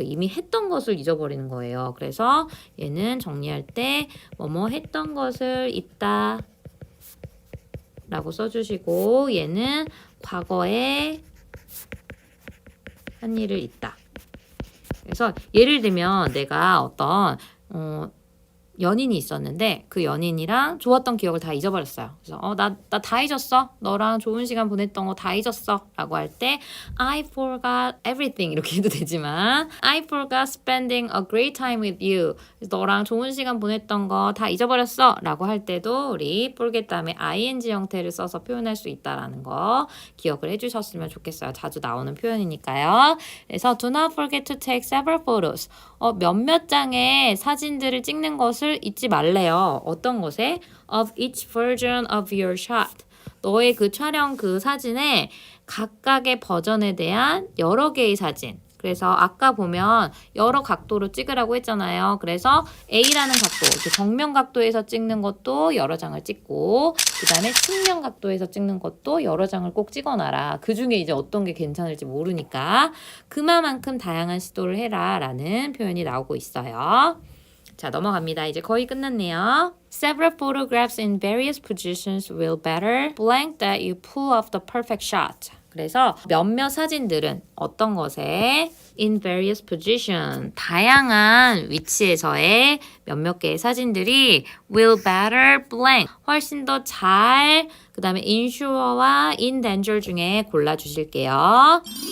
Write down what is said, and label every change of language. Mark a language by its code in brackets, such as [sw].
[ko] 이미 했던 것을 잊어버리는 거예요. 그래서 얘는 정리할 때 뭐뭐 했던 것을 있다 라고 써주시고, 얘는 과거에 한 일을 있다. 그래서 예를 들면 내가 어떤 연인이 있었는데 그 연인이랑 좋았던 기억을 다 잊어버렸어요. 그래서 나 다 잊었어. 너랑 좋은 시간 보냈던 거 다 잊었어. 라고 할 때 [en] I forgot everything [ko] 이렇게 해도 되지만 [en] I forgot spending a great time with you. [ko] 그래서 너랑 좋은 시간 보냈던 거 다 잊어버렸어. 라고 할 때도 우리 forget 다음에 ing 형태를 써서 표현할 수 있다라는 거 기억을 해주셨으면 좋겠어요. 자주 나오는 표현이니까요. 그래서 [en] do not forget to take several photos. [ko] 몇몇 장의 사진들을 찍는 것을 잊지 말래요. 어떤 것에? [en] Of each version of your shot. [ko] 너의 그 촬영 그 사진에 각각의 버전에 대한 여러 개의 사진. 그래서 아까 보면 여러 각도로 찍으라고 했잖아요. 그래서 A라는 각도, 정면 각도에서 찍는 것도 여러 장을 찍고 그 다음에 측면 각도에서 찍는 것도 여러 장을 꼭 찍어놔라. 그 중에 이제 어떤 게 괜찮을지 모르니까 그만큼 다양한 시도를 해라 라는 표현이 나오고 있어요. 자, 넘어갑니다. 이제 거의 끝났네요. [en] Several photographs in various positions will better blank that you pull off the perfect shot. [ko] 그래서 몇몇 사진들은 어떤 것에 [en] in various position [ko] 다양한 위치에서의 몇몇 개의 사진들이 [en] will better blank [ko] 훨씬 더 잘 그 다음에 insure와 in danger 중에 골라주실게요.